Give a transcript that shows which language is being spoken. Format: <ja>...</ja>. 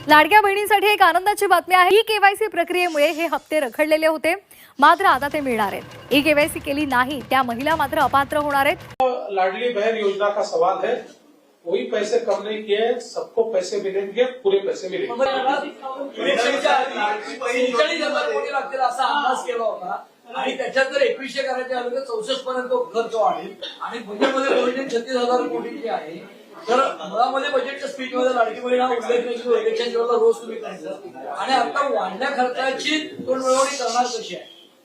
<mr>लाडक्या बहिणींसाठी एक आनंदाची बातमी आहे। ई-केवायसी प्रक्रियेमुळे हे हप्ते रखडलेले होते, मात्र आता ते मिळणार आहेत। ई-केवायसी केली नाही त्या महिला मात्र अपात्र होणार आहेत।</mr> <hi>लाडली बहन योजना का सवाल है, वही पैसे कम नहीं किए, सबको पैसे मिलेंगे, पूरे पैसे मिलेंगे।</hi> <mr>43,000 कोटी लागतील असा अंदाज केला होता आणि त्याच्यात जर 2100 करायचे आले तर 64 पर्यंत खर्च वाढेल आणि बजेटमध्ये बजेट 36,000 कोटीची आहे। तर मुळामध्ये बजेटच्या स्पीचमध्ये लाडकी बहीण हा उल्लेख नाही की इलेक्शनच्या वेळेला रोज तुम्ही करायचं आणि आता वाढल्या खर्चाची तोडमिळवणी करणार कशी आहे?</mr>